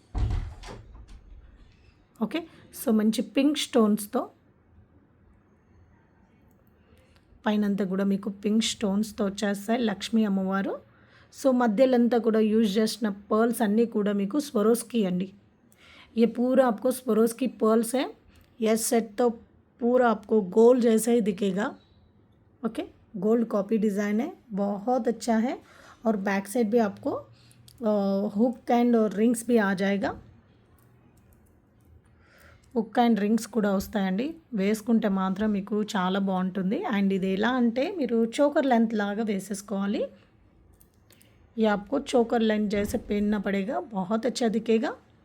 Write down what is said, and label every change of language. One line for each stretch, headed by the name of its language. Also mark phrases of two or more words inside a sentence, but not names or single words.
Telugu: ఓకే, సో మంచి
English: pink stonesతో,
Telugu: పైనంతా కూడా మీకు
English: pink stonesతో
Telugu: వచ్చేస్తాయి లక్ష్మీ అమ్మవారు. సో మధ్యలంతా కూడా యూజ్ చేసిన పర్ల్స్ అన్నీ కూడా మీకు స్వరోస్కి అండి.
Hindi: ये पूरा आपको स्वरोस्की पर्ल्स है. ये सेट तो पूरा आपको गोल्ड जैसा ही दिखेगा. ओके,
English: gold copy design
Hindi: है, बहुत अच्छा है. और
English: back side
Hindi: भी आपको
English: hook and
Hindi: और रिंग्स भी आ जाएगा.
English: hook and rings
Telugu: కూడా వస్తాయండి. వేసుకుంటే మాత్రం మీకు చాలా బాగుంటుంది. అండ్ ఇది ఎలా అంటే మీరు
English: choker length
Telugu: లాగా వేసేసుకోవాలి.
Hindi: ये आपको
English: choker length
Hindi: जैसे पहनना पड़ेगा, बहुत अच्छा दिखेगा.